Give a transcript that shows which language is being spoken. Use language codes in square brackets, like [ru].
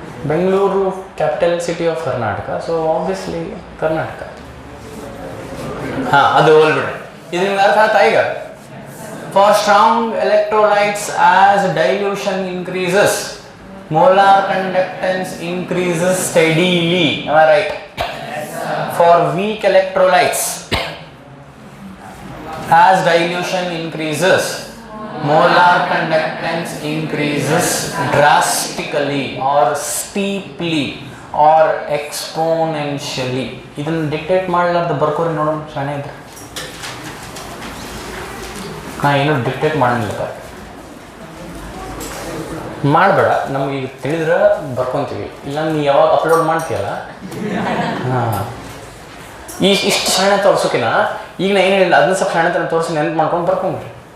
[en] Bengaluru capital city of Karnataka, so obviously Karnataka. [kn] ಹಾಂ, ಅದು ಹೋಲ್ಬಿಡ್ರಿ. ಇದು ನಿಮ್ಗೆ ಅರ್ಥ ಆಯ್ತಾ ಈಗ? [en] For strong electrolytes as dilution increases, molar conductance increases steadily. Am I right? For weak electrolytes, as dilution increases, molar conductance increases drastically or steeply or exponentially. [kn] ಇದನ್ನು dictate ಮಾಡಲಾರ್ದು ಬರ್ಕೋರಿ ನೋಡೋಣ, ಶಾಣೆ ಇದ್ರೆ. ನಾ ಏನೂ ಡಿಕ್ಟೇಟ್ ಮಾಡಲಿಲ್ಲ, ಮಾಡಬೇಡ. ನಮ್ಗೆ ಈಗ ತಿಳಿದ್ರೆ ಬರ್ಕೊತೀವಿ, ಇಲ್ಲ ನೀ ಯಾವಾಗ ಅಪ್ಲೋಡ್ ಮಾಡ್ತೀಯಲ್ಲ. ಹಾಂ, ಇಷ್ಟು ಶಾಣೆ ತೋರ್ಸೋಕಿನ ಈಗ ನಾ ಏನು ಹೇಳಿಲ್ಲ, ಅದನ್ನ ಸ್ವಲ್ಪ ಶಾಣೆ ತೋರಿಸಿ ನೆನ್ಪು ಮಾಡ್ಕೊಂಡು ಬರ್ಕೊಂಡ್ರಿ.